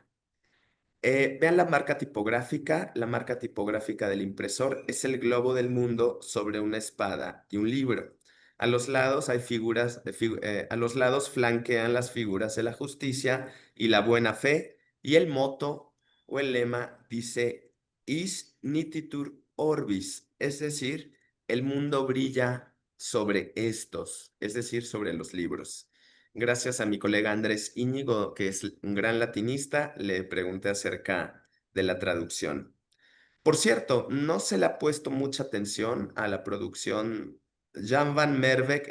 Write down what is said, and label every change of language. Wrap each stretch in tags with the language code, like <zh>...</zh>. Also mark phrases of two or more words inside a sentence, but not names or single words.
<es>Vean la marca tipográfica. La marca tipográfica del impresor es el globo del mundo sobre una espada y un libro. A los lados hay a los lados flanquean las figuras de la justicia y la buena fe, y el moto o el lema dice</es> <la>Is nititur orbis,</la> <es>es decir, el mundo brilla sobre estos, es decir, sobre los libros. Gracias a mi colega Andrés Íñigo, que es un gran latinista, le pregunté acerca de la traducción. Por cierto, no se le ha puesto mucha atención a la producción Jan van Merbeek.</es>